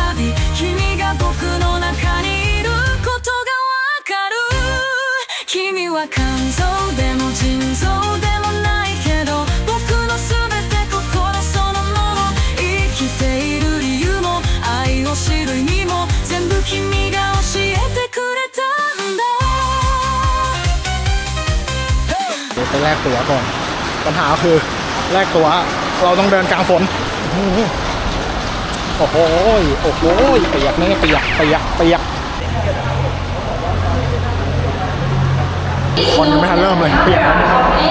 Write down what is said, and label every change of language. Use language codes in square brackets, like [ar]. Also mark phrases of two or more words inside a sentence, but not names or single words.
[ja] び君が僕の中にいることがわかる君は肝臓でも腎臓でもないけど僕のすべて心そのもの生きている理由も愛を知る意味も全部君が教えてくれたんだ [th] เดี๋ยวไปแลกตั๋วก่อนปัญหาคือแลกตั๋วเราต้องเดินกลางฝนโอ้โหเปียกไม่เปียกคนยังไม่ทันเริ่มเลยเปียกแล้วนะครับ